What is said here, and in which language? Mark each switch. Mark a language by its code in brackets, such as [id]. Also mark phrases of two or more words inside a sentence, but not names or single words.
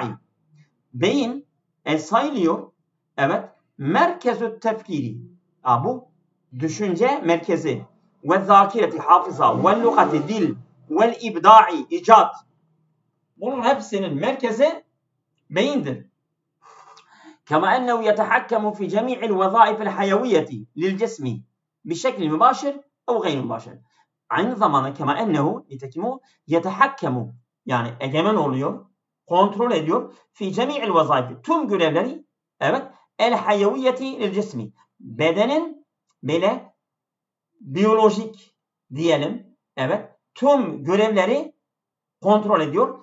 [tr] Beyin sayılıyor. Evet. [ar] مركز التفكير. [tr] Bu düşünce merkezi. Ve zâkireti hafıza ve lugati dil ve ibda'i icat. Bunun hepsinin merkezi beyindir. [ar] كما أنه يتحكم في جميع الوظائف الحيوية للجسم بشكل مباشر أو غير مباشر. [tr] Aynı zamanda [ar] كما أنه, [tr] nitekim o yetehakkamu, yani egemen oluyor, kontrol ediyor, [ar] في جميع الوظائف, [tr] tüm görevleri, evet, [ar] الحيوية للجسم, [tr] bedenin böyle biyolojik diyelim, evet, tüm görevleri kontrol ediyor.